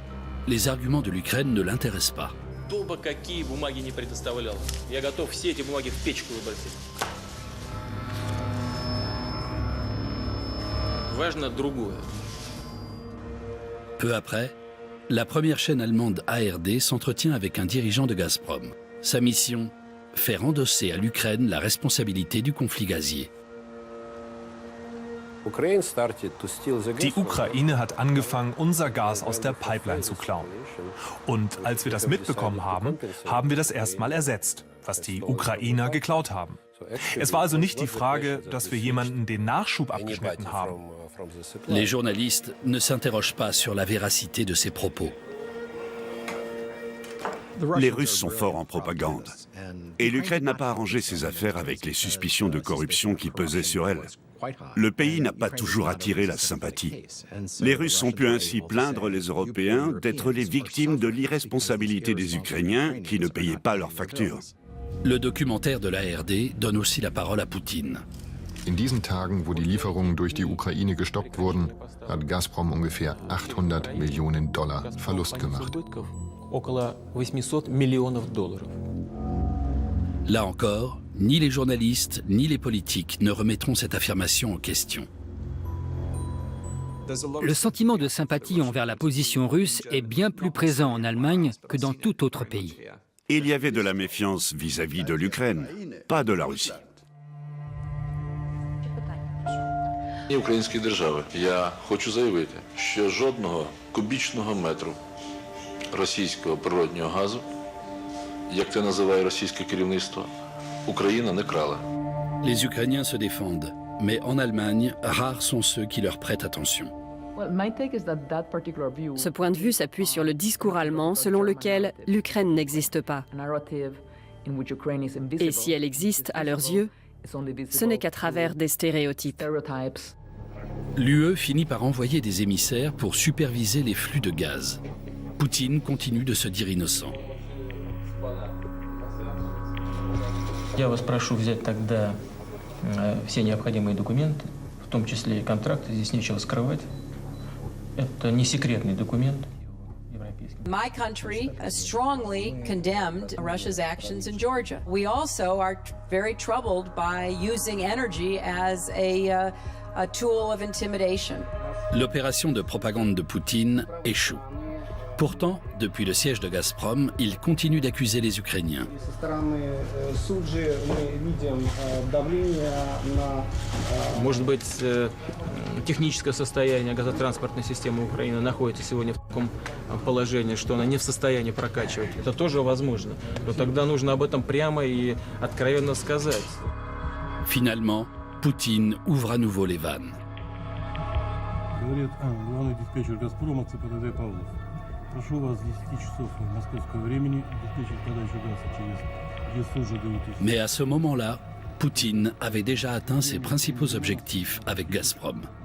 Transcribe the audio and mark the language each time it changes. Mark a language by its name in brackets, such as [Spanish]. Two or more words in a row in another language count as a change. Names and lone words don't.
[French] Les arguments de l'Ukraine ne l'intéressent pas. Peu après, la première chaîne allemande ARD s'entretient avec un dirigeant de Gazprom. Sa mission, faire endosser à l'Ukraine la responsabilité du conflit gazier. [German] Die Ukraine hat angefangen, unser Gas aus der Pipeline zu klauen. Und als wir das mitbekommen haben, haben wir das erstmal ersetzt, was die Ukrainer geklaut haben. Es war also nicht die Frage, dass wir jemanden den Nachschub abgeschnitten haben. [French] Les journalistes ne s'interrogent pas sur la véracité de ces propos. Les Russes sont forts en propagande. Et l'Ukraine n'a pas arrangé ses affaires avec les suspicions de corruption qui pesaient sur elle. Le pays n'a pas toujours attiré la sympathie. Les Russes ont pu ainsi plaindre les Européens d'être les victimes de l'irresponsabilité des Ukrainiens qui ne payaient pas leurs factures. Le documentaire de l'ARD donne aussi la parole à Poutine. [German] In diesen Tagen, wo die Lieferungen durch die Ukraine gestoppt wurden, hat Gazprom ungefähr 800 Millionen Dollar Verlust gemacht. [French] Là encore, ni les journalistes ni les politiques ne remettront cette affirmation en question. Le sentiment de sympathie envers la position russe est bien plus présent en Allemagne que dans tout autre pays. Il y avait de la méfiance vis-à-vis de l'Ukraine, pas de la Russie. [Ukrainian] Української держави. Я хочу заявити, що жодного кубічного метру російського природнього газу, як це називає російське керівництво, Україна не крала. [French] Les Ukrainiens se défendent, mais en Allemagne, rares sont ceux qui leur prêtent attention. Ce point de vue s'appuie sur le discours allemand selon lequel l'Ukraine n'existe pas. Et si elle existe à leurs yeux, ce n'est qu'à travers des stéréotypes. L'UE finit par envoyer des émissaires pour superviser les flux de gaz. Poutine continue de se dire innocent. [Russian] Я вас прошу взять тогда все необходимые документы, в том числе и контракты, здесь нечего скрывать. Это не секретный документ. [English] My country strongly condemned Russia's actions in Georgia. We also are very troubled by using energy as a tool of intimidation. [French] L'opération de propagande de Poutine échoue. Pourtant, depuis le siège de Gazprom, il continue d'accuser les Ukrainiens. [Russian] Может быть, техническое состояние газотранспортной системы Украины находится сегодня в таком положении, что она не в состоянии прокачивать. Это тоже возможно. Но тогда нужно об этом прямо и откровенно сказать. [French] Finalement, Poutine ouvre à nouveau les vannes. [Russian] Говорит, главный диспетчер «Газпрома» ЦПТД Павлов. Прошу вас с 10 часов московского времени обеспечить подачу газа через ГЭС. [French] Mais à ce moment-là, Poutine avait déjà atteint ses principaux objectifs avec Gazprom.